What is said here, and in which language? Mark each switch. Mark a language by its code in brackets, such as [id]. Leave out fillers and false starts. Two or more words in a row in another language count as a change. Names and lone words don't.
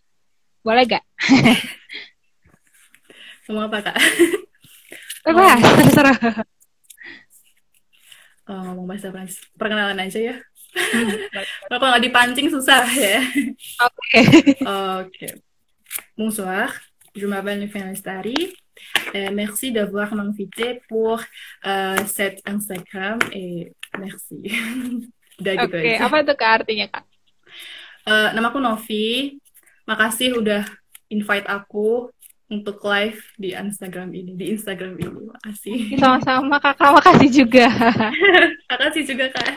[id] Boleh gak? Ngomong apa Kak? Bebas, Ngomong terserah. ngomong bahasa Prancis perkenalan aja ya. Boleh. Kalau nggak dipancing susah ya. Oke. Oke. [fr] Bonsoir, je m'appelle Nufin Stari. Merci d'avoir m'invité pour cet Instagram et merci. [id] Udah gitu Oke, aja. apa tuh Kak artinya Kak? Nama aku Novi. Makasih udah invite aku untuk live di Instagram ini. Di Instagram ini. Makasih. Sama-sama Kakak, makasih juga. Makasih juga Kak.